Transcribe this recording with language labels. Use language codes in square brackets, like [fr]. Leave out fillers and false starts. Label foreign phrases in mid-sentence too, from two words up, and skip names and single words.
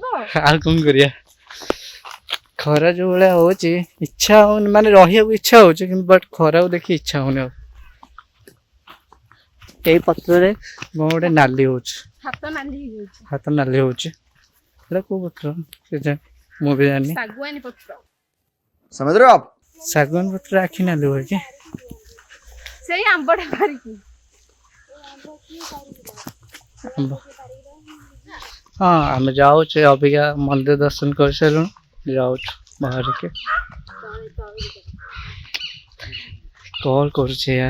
[or] ଆଉ କଣ କରିବା, ଖରା ଯୋଉ ଭଳିଆ ହଉଛି ଇଚ୍ଛା ହଉନି, ମାନେ ରହିବାକୁ ଇଚ୍ଛା ହଉଛି କିନ୍ତୁ ବଟ୍ ଖରାକୁ ଦେଖି ଇଚ୍ଛା ହଉନି ଆଉ। ଏଇ ପତ୍ରରେ କଣ ଗୋଟେ ନାଲି ହଉଛି, ହାତ ନାଲି ହେଇଯାଉଛି। ହାତ ନାଲି ହଉଛି। ଏଇଟା କୋଉ ପତ୍ର ମୁଁ ବି ଜାଣିନି। ଶାଗୁଆନୀ ପତ୍ର। [hi] समझ रहे हो आप? [or] ଶାଗୁଆନ ପତ୍ର ଆଖି ନାଲି ହୁଏ କି? ସେଇ ଆମ୍ବଟା ଧରିକି ହଁ ଆମେ ଯାଉଛୁ ଅବିକା ମନ୍ଦିର ଦର୍ଶନ କରିସାରିଲୁଣି, ଯାଉଛୁ ବାହାରିକି। କଲ୍ କରୁଛି यार,